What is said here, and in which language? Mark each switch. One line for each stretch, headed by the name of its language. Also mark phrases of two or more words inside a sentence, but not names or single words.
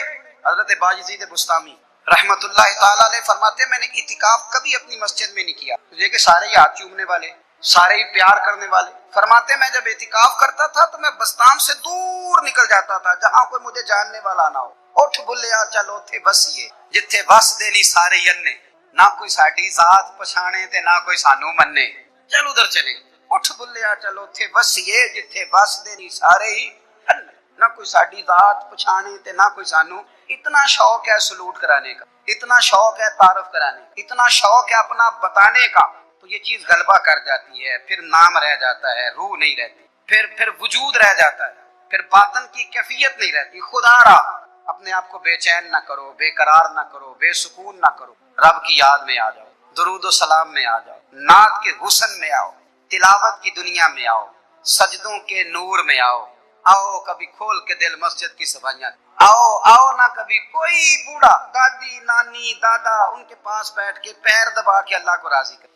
Urdu: حضرت باجزید بستامی
Arabic: رحمت اللہ تعالیٰ علیہ
Urdu: فرماتے ہیں میں نے اعتکاف کبھی اپنی مسجد میں نہیں کیا، تجھے کہ سارے ہی ہاتھ چومنے والے، سارے ہی پیار کرنے والے۔ فرماتے میں جب اعتکاف کرتا تھا تو میں بستان سے دور نکل جاتا تھا جہاں کوئی مجھے جاننے والا نہ ہو۔
Punjabi: اٹھ بلیا چلو تھے بسیے جتھے بس دے لی سارے یننے، نہ کوئی ساڈی ذات پچھانے تے نہ کوئی سانو مننے، چل ادھر چلے۔ اٹھ بلیا چلو تھے بسیے جتھے بس دے لی سارے ہی یننے، نہ کوئی ساڈی ذات پچھانے تے نہ کوئی سانو۔
Urdu: اتنا شوق ہے سلوٹ کرانے کا، اتنا شوق ہے تعارف کرانے کا، اتنا شوق ہے اپنا بتانے کا، تو یہ چیز غلبہ کر جاتی ہے، پھر نام رہ جاتا ہے، روح نہیں رہتی، پھر وجود رہ جاتا ہے، پھر باطن کی کیفیت نہیں رہتی۔ خدا را اپنے آپ کو بے چین نہ کرو، بے قرار نہ کرو، بے سکون نہ کرو، رب کی یاد میں آ جاؤ، درود و سلام میں آ جاؤ، نعت کے حسن میں آؤ، تلاوت کی دنیا میں آؤ، سجدوں کے نور میں آؤ، آؤ کبھی کھول کے دل مسجد کی صفائیاں، آؤ نہ کبھی کوئی بوڑھا دادی نانی دادا ان کے پاس بیٹھ کے پیر دبا کے اللہ کو راضی کر۔